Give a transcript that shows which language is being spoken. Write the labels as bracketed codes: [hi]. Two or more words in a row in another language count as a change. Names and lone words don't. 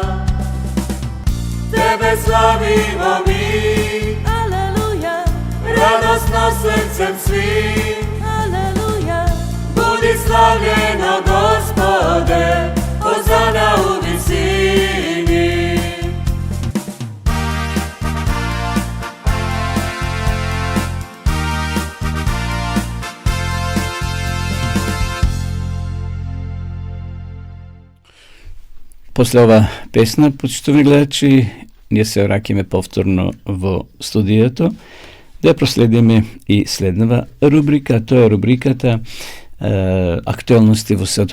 [sr] Tebe slavimo mi, aleluja, radosno srcem svi. aleluja, Budi slavljeno, Gospode, Hozana u visini. [mk] После ова песна, почитувани гледачи, ние се враќаме повторно во студиото, да проследиме и следнава рубрика, тоа е рубриката актуелности во светот.